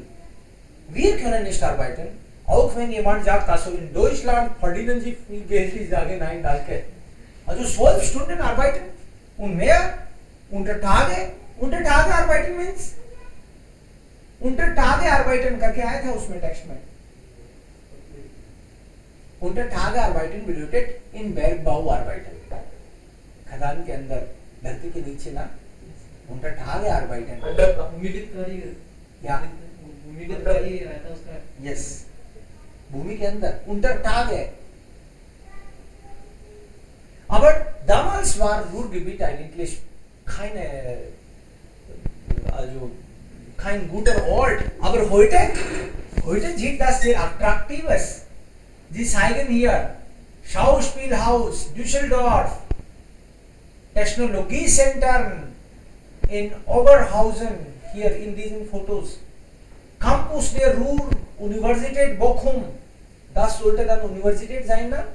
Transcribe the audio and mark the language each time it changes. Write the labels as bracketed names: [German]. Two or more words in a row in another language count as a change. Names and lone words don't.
[German] Wir können nicht arbeiten, auch wenn jemand sagt, also in Deutschland verdienen Sie viel Geld, ich sage nein, danke. Also 12 Stunden arbeiten und mehr unter Tage arbeiten means unter Tage arbeiten [Hindi] करके आया था उसमें टेक्स्ट में। [German] unter Tage arbeiten bedeutet in Bergbau arbeiten, [Hindi] खदान के अंदर, धरती के नीचे ना, [German] unter Tage arbeiten। [Hindi] भूमिगत कार्य या भूमिगत कार्य रहता है उसका। यस, भूमि के अंदर [German] unter Tage। Aber damals war Ruhrgebiet eigentlich kein guter Ort. Aber heute sieht das sehr attraktives. Sie zeigen hier Schauspielhaus Düsseldorf, Technologiezentren in Oberhausen, hier in diesen Fotos, Campus der Ruhr, Universität Bochum, das sollte dann Universität sein, na?